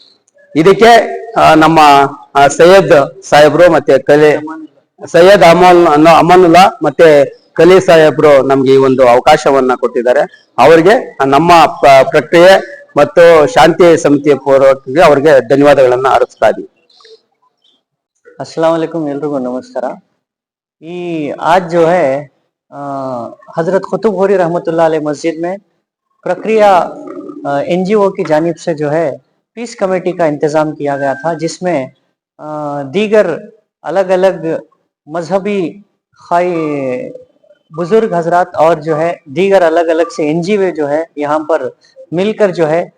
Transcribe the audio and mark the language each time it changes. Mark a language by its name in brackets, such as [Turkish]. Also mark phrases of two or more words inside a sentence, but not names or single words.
[Kannada] ಇದಕ್ಕೆ ನಮ್ಮ ಸೈಯದ್ ಸಾಹೇಬ್ರು ಮತ್ತೆ ಸೈಯದ್ ಅಮಾನುಲ್ಲಾ ಮತ್ತೆ ಕಲಿ ಸಾಹೇಬ್ರು ನಮ್ಗೆ ಈ ಒಂದು ಅವಕಾಶವನ್ನ ಕೊಟ್ಟಿದ್ದಾರೆ. ಅವರಿಗೆ ನಮ್ಮ ಪ್ರಕ್ರಿಯೆ ಮತ್ತು ಶಾಂತಿ ಸಮಿತಿಯ ಪೂರ್ವಕವಾಗಿ ಅವರಿಗೆ ಧನ್ಯವಾದಗಳನ್ನ ಅರ್ಪಿಸ್ತಾ ಇದ್ದೀವಿ. [Urdu] السلام علیکم, [Kannada] ಎಲ್ಲರಿಗೂ ನಮಸ್ಕಾರ. [Urdu] آج جو ہے حضرت قطب غوری رحمۃ اللہ علیہ مسجد میں پرکریا NGO کی جانب سے جو ہے [English] peace committee [Urdu] کا انتظام کیا گیا تھا، جس میں دیگر الگ الگ مذہبی خائی بزرگ حضرات اور جو ہے دیگر الگ الگ سے NGO جو ہے یہاں پر مل کر جو ہے